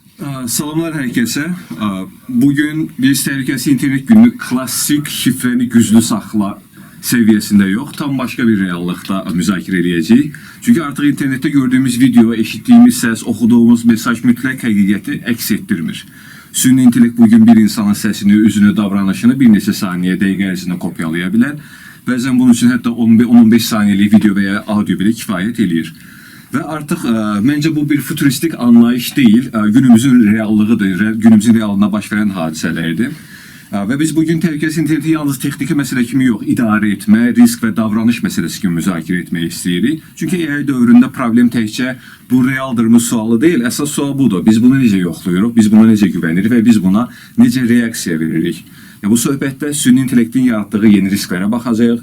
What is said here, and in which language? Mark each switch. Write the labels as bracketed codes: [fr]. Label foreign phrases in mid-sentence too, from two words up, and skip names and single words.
[az] Salamlar herkese. Bugün biz Təhlükəsiz İnternet Günü klassik şifreni güclü saxla [tr] seviyesinde yok. [az] Tam başka bir reallıqda müzakirə edəcəyik. [tr] Çünkü artık internette gördüğümüz video, eşittiğimiz ses, okuduğumuz mesaj [az] mütləq həqiqəti əks etdirmir. Süni intellekt bugün bir insanın səsini, üzünü, davranışını bir neçə saniyə, dəqiqə ərzində kopyalaya bilər. Bəzən bunun üçün hətta 10-15 saniyelik [tr] video veya audio bile [az] kifayət eləyir. [tr] Ve artık bence bu bir futuristik anlayış değil, günümüzün reallığıdır, [az] günümüzün realına baş veren [tr] hadiselerdir. [az] Ve biz bugün təhlükəsiz interneti yalnız texniki məsələ kimi yox, idarə etmə, risk və davranış məsələsi kimi müzakirə etmək istəyirik. Çünki AI dövründə problem təkcə bu realdırmı sualı deyil, əsas sual budur. Biz bunu necə yoxlayırıq, biz buna necə güvənirik və biz buna necə reaksiya veririk? Bu söhbətdə süni intellektin yaratdığı yeni risklərə baxacağıq.